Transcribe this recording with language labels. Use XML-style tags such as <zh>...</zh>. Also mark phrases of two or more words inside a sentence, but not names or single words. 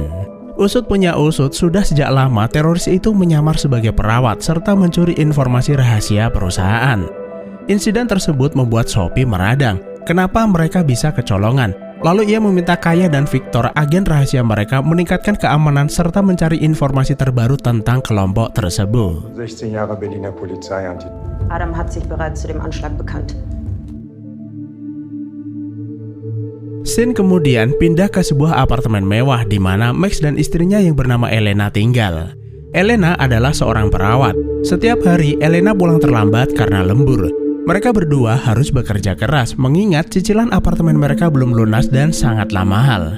<id>Usut punya usut, sudah sejak lama teroris itu menyamar sebagai perawat serta mencuri informasi rahasia perusahaan. Insiden tersebut membuat Sophie meradang. Kenapa mereka bisa kecolongan? Lalu ia meminta Kaya dan Victor, agen rahasia mereka, meningkatkan keamanan serta mencari informasi terbaru tentang kelompok tersebut.</id> <de>16 Jahre Berliner Polizei. Adam hat sich bereits zu dem Anschlag bekannt.</de> <id>Scene kemudian pindah ke sebuah apartemen mewah di mana Max dan istrinya yang bernama Elena tinggal. Elena adalah seorang perawat. Setiap hari Elena pulang terlambat karena lembur. Mereka berdua harus bekerja keras mengingat cicilan apartemen mereka belum lunas dan sangatlah mahal.</id>